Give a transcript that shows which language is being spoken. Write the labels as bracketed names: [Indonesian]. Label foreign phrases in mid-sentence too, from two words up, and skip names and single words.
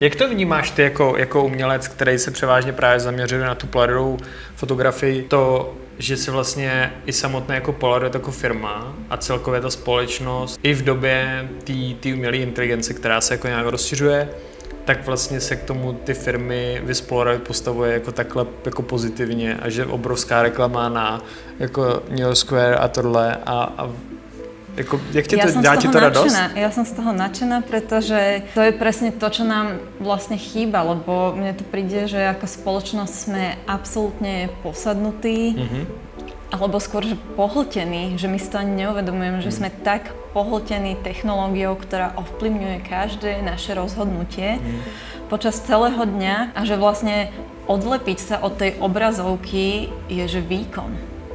[Czech] Jak to vnímáš ty jako umělec, který se převážně právě zaměřuje na tu polarovou fotografii, to, že si vlastně i samotné jako Polaroid jako firma a celkově ta společnost i v době té umělé inteligence, která se jako nějak rozšiřuje, tak vlastně se k tomu ty firmy Vis Polaroid postavuje jako takhle jako pozitivně a že obrovská reklama na jako New Square a tohle a jako, jak ti to dá ti to radost? [Slovak] Ja som z toho nadšená, pretože to je presne to, čo nám vlastne chýba, lebo mne to príde, že ako spoločnosť sme absolútne posadnutí, alebo skôr, že pohltení, že my si to ani neuvedomujeme, že sme tak pohltení technológiou, ktorá ovplyvňuje každé naše rozhodnutie počas celého dňa a že vlastne odlepiť sa od tej obrazovky je, že výkon.